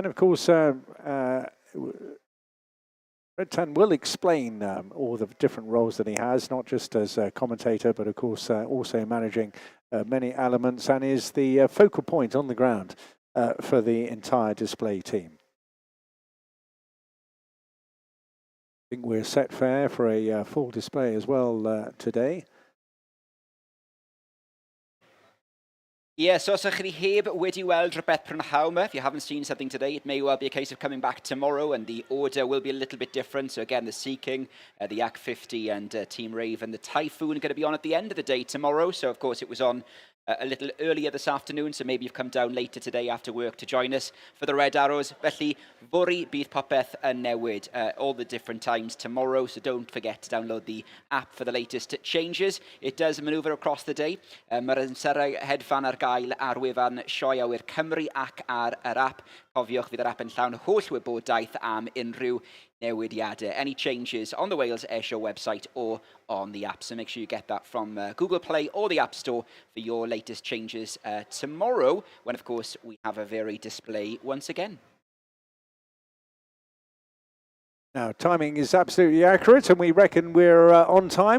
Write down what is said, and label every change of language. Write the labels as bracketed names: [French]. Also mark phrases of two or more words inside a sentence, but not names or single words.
[English] Of course, Red Tan will explain all the different roles that he has, not just as a commentator, but of course also managing many elements, and is the focal point on the ground for the entire display team. I think we're set fair for a full display as well today. Yeah, so [Welsh] os ydych chi heb wedi weld rhywbeth prynhawn yma, [English] if you haven't seen something today, it may well be a case of coming back tomorrow, and the order will be a little bit different. So again, the Sea King, the Yak 50 and Team Raven, the Typhoon are going to be on at the end of the day tomorrow. So of course it was on a little earlier this afternoon, so maybe you've come down later today after work to join us for the Red Arrows. [Welsh] Felly, fory bydd popeth yn newid, [English] all the different times tomorrow, so don't forget to download the app for the latest changes. It does manoeuvre across the day. [Welsh] Mae'r amserau hedfan ar gael ar wefan Sioe Awyr Cymru ac ar yr app. Cofiwch fydd yr app yn llawn holl wybodaeth am unrhyw newidiadau. [English] Any changes on the Wales Airshow website or on the app. So make sure you get that from Google Play or the App Store for your latest changes tomorrow, when of course we have a varied display once again. Now, timing is absolutely accurate, and we reckon we're on time.